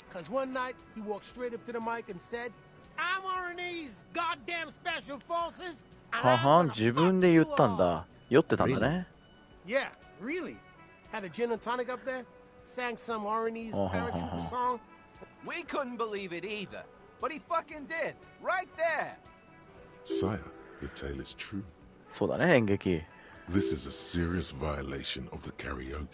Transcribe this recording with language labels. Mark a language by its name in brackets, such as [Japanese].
[English] Because one night he walked straight up to the mic and said, "I'm RNE's goddamn special forces." [Japanese] ははん、自分で言ったんだ。酔ってたんだね。 [English] Yeah, really. Had a gin and tonic up there. Sang some RNE's paratrooper song. We couldn't believe it either, but he fucking did, right there. Sire, the tale is true. [Japanese] そうだね、演劇。 [English] This is a serious violation of the karaoke.